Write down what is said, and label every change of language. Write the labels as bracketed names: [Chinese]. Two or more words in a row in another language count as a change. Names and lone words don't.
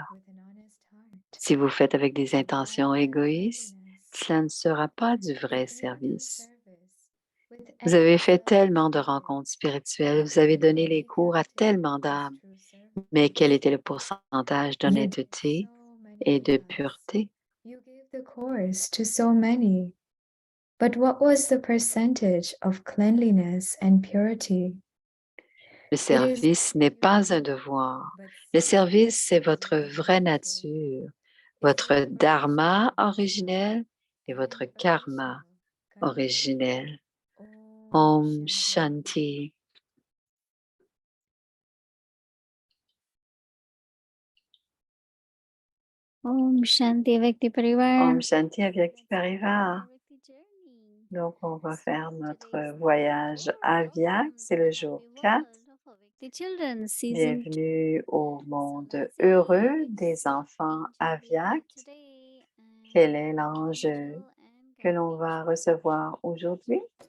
[French] Si vous faites avec des intentions égoïstes, cela ne sera pas du vrai service. Vous avez fait tellement de rencontres spirituelles, vous avez donné les cours à tellement d'âmes, mais quel était le pourcentage d'honnêteté et de pureté? [English] You gave the course to so many, but what was the percentage of cleanliness and purity? [French] Le service n'est pas un devoir. Le service, c'est votre vraie nature, votre dharma originel et votre karma originel. [Sanskrit] Om Shanti. Om Shanti Avekti Parivar. Om Shanti Avyakti Parivar. [French] Donc, on va faire notre voyage à Vyak, c'est le jour 4. Bienvenue au monde heureux des enfants Avyak. Quel est l'ange que l'on va recevoir aujourd'hui?